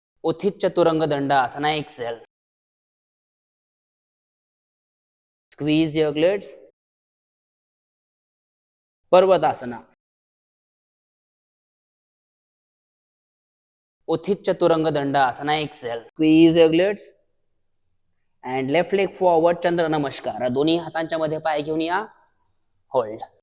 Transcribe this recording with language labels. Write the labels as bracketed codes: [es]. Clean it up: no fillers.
[mr] उत्थित चतुरंग दंड आसना Excel. [en] Squeeze your glutes. [mr] पर्वतासना. उत्थित चतुरंग दंड आसना Excel. [en] Squeeze your glutes. And left leg forward, Chandra Namaskar. [mr] दोन्ही हातांच्या मध्ये पाय घेऊन या. [en] Hold.